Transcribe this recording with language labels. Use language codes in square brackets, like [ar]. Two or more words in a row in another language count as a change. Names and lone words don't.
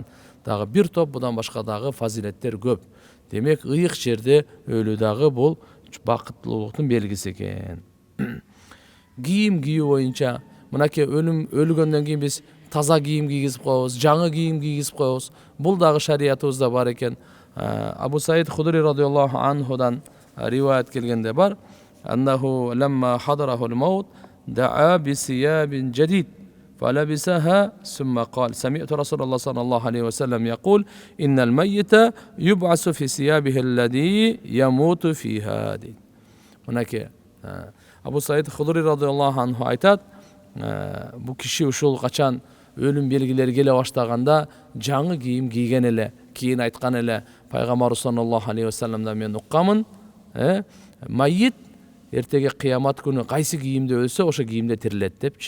[ky] Дагы бир топ будан башка дагы фазилеттер көп. Демек, ыйык жерде өлүү дагы бул бакыттуулуктун белгиси экен. Кийим кийүү боюнча, мынакей өлгөндөн кийин биз таза кийим кийгизип коебуз, жаңы кийим кийгизип коебуз. Бул дагы шариятыбызда бар экен. Абу Саид Худри [ar] رضي الله عنه [ky] риваят келгенде бар. [ar] أنه لما حضره الموت دعا بثياب جديد فلبسها ثم قال سمعت رسول الله صلى الله عليه وسلم يقول إن الميت يبعث في ثيابه الذي يموت فيها. [ky] Мынакей Абу Саид Худри [ar] رضي الله عنه [ky] айтат, бул киши ушул качан өлүм белгилери келе баштаганда жаңы кийим кийген эле, кийин айткан эле пайгамбар [ar] صلى الله عليه وسلم [ky] мен уккамын, майит эртеге кыямат күнү кайсы кийимде өлсө ошо кийимде тирилет депчи.